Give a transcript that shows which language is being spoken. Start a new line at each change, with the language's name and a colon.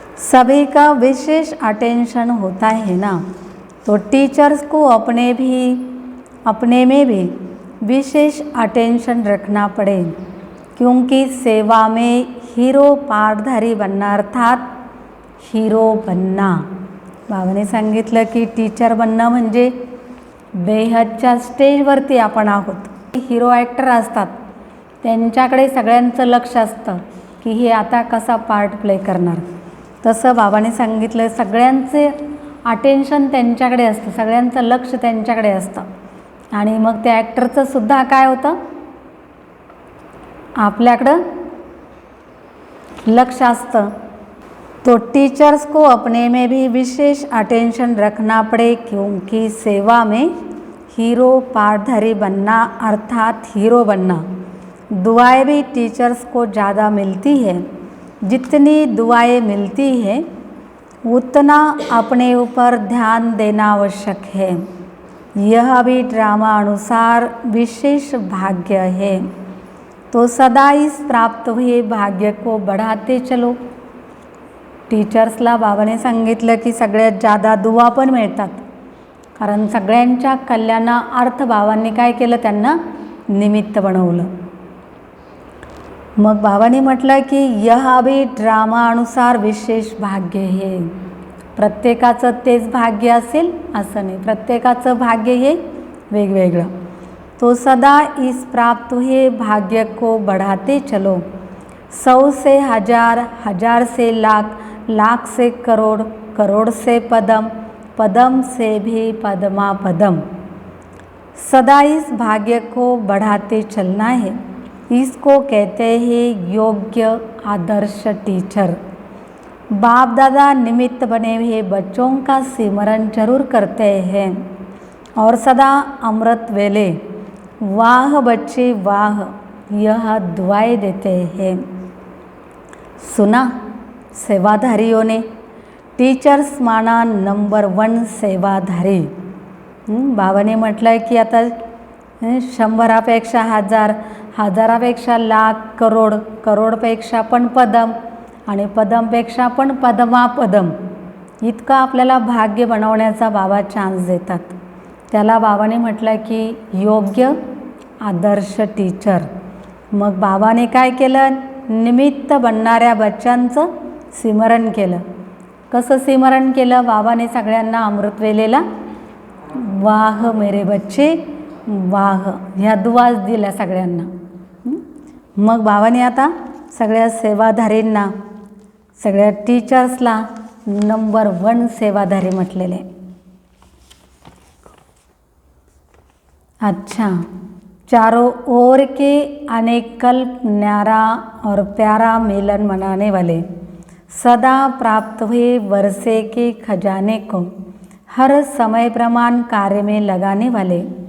Hindi: सभी का विशेष अटेंशन होता है ना, तो टीचर्स को अपने में भी विशेष अटेंशन रखना पड़े, क्योंकि सेवा में हीरो पार्टधारी बनना अर्थात हीरो बनना।
Marathi: बाबाने सांगितलं की टीचर बनणं म्हणजे बेहदच्या स्टेजवरती आपण आहोत। हीरो ॲक्टर असतात, त्यांच्याकडे सगळ्यांचं लक्ष असतं की हे आता कसा पार्ट प्ले करणार। तसं बाबाने सांगितलं सगळ्यांचे अटेन्शन त्यांच्याकडे असतं, सगळ्यांचं लक्ष त्यांच्याकडे असतं, आणि मग त्या ॲक्टरचं सुद्धा काय होतं, आपल्याकडं लक्ष असतं।
Hindi: तो टीचर्स को अपने में भी विशेष अटेंशन रखना पड़े, क्योंकि सेवा में हीरो पार्टधारी बनना अर्थात हीरो बनना। दुआएं भी टीचर्स को ज़्यादा मिलती है, जितनी दुआएं मिलती है उतना अपने ऊपर ध्यान देना आवश्यक है। यह भी ड्रामा अनुसार विशेष भाग्य है, तो सदा इस प्राप्त हुए भाग्य को बढ़ाते चलो।
Marathi: टीचर्सला बाबाने सांगितलं की सगळ्यात जादा दुवा पण मिळतात, कारण सगळ्यांच्या कल्याणार्थ बाबांनी काय केलं, त्यांना निमित्त बनवलं। मग बाबांनी म्हटलं की
Hindi: यह भी ड्रामा अनुसार विशेष भाग्य है।
Marathi: प्रत्येकाचं तेच भाग्य असेल असं नाही, प्रत्येकाचं भाग्य हे वेगवेगळं।
Hindi: तो सदा इस प्राप्त हुए भाग्य को बढ़ाते चलो। 100 से 1000, 1000 से लाख, लाख से करोड़, करोड़ से पदम, पदम से भी पदमा पदम। सदा इस भाग्य को बढ़ाते चलना है। इसको कहते हैं योग्य आदर्श टीचर। बाप दादा निमित्त बने हुए बच्चों का सिमरन जरूर करते हैं और सदा अमृत वेले वाह बच्चे वाह यह दुआएं देते हैं। सुना सेवाधारियों ने, टीचर्स माना नंबर 1 सेवाधारी।
Marathi: बाबाने म्हटलं की आता 100पेक्षा 1000, 1000पेक्षा लाख, करोड, करोडपेक्षा पण पदम, आणि पदमपेक्षा पण पदमापदम, इतकं आपल्याला भाग्य बनवण्याचा बाबा चान्स देतात। त्याला बाबाने म्हटलं की योग्य आदर्श टीचर। मग बाबाने काय केलं, निमित्त बनणाऱ्या बच्चांचं सिमरण केलं। कसं सिमरण केलं, बाबाने सगळ्यांना अमृत वेलेला
Hindi: वाह मेरे बच्चे वाह
Marathi: ह्या दुआ दिल्या सगळ्यांना। मग बाबाने आता सगळ्या सेवाधारींना, सगळ्या टीचर्सला नंबर 1 सेवाधारी म्हटलेले।
Hindi: अच्छा, चारों ओर के अनेक कल्प न्यारा और प्यारा मिलन मनाने वाले, सदा प्राप्त हुए वर्षे के खजाने को हर समय प्रमाण कार्य में लगाने वाले,